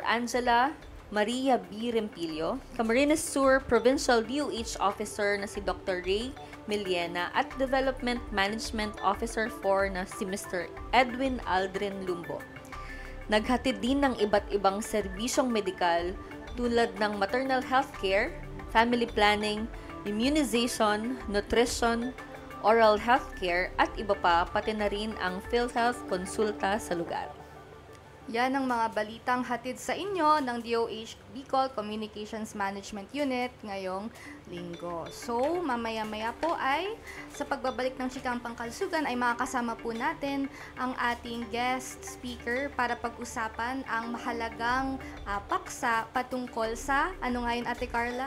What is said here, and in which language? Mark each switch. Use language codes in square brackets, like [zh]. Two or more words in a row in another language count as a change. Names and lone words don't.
[tl] Angela Maria B. Rempilio, Camarines Sur [en] Provincial DOH Officer [tl] na si Dr. Ray Miliena at [en] Development Management Officer [tl] 4 na si Mr. Edwin Aldrin Lumbo. Naghatid din ng iba't ibang serbisyong medikal tulad ng [en] maternal health care, family planning, immunization, nutrition, oral health care [tl] at iba pa, pati na rin ang PhilHealth konsulta sa lugar. Yan ang mga balitang hatid sa inyo ng DOH Bicol Communications Management Unit ngayong linggo. So, mamaya-maya po ay sa pagbabalik ng Chikahang Pangkalusugan ay makakasama po natin ang ating guest speaker para pag-usapan ang mahalagang paksa patungkol sa, ano nga yun, Ate Carla?